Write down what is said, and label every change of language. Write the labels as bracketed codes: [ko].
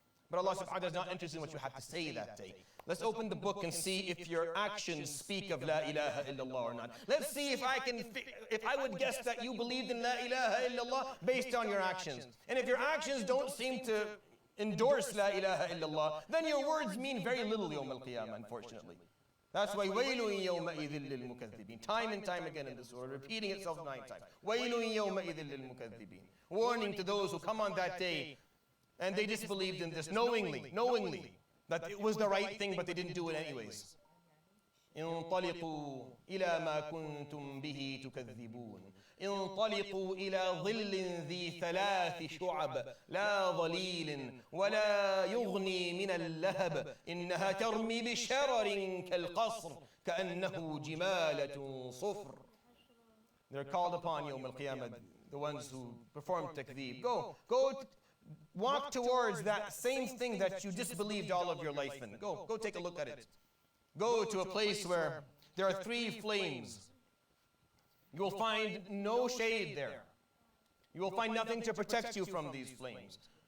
[en] But Allah subhanahu wa ta'ala is not interested in what you have to say that day. Let's open the book and see if your actions speak of La ilaha illallah or not. Let's see if I would guess that you believed in La ilaha illallah based on your actions. And if your actions don't seem to endorse La ilaha illallah, then your words mean very little Yawm al-Qiyamah, unfortunately. That's why [ar] وَيْلٌ يَوْمَئِذٍ لِلْمُكَذِّبِينَ. [en] Time and time again in the surah, repeating itself 9 times. [ar] وَيْلٌ يَوْمَئِذٍ لِلْمُكَذِّبِينَ. [en] Warning to those who come on that day and they disbelieved in this knowingly that it was the right thing, but they didn't do it anyways. [ar] انطلقوا إلى ما كنتم به تكذبون انطلقوا إلى ظل ذي 3 شعب لا ظليل ولا يغني من اللهب إنها ترمي بشرر كالقصر كأنه جمالة صفر. [en] They're called upon Yawm al-Qiyamah, the ones who perform takdeeb. Go walk towards that same thing that you disbelieved all of your life in. Go take a look at it. Go to a place where there are 3 flames. You will find no shade there. You will find nothing to protect you from these flames.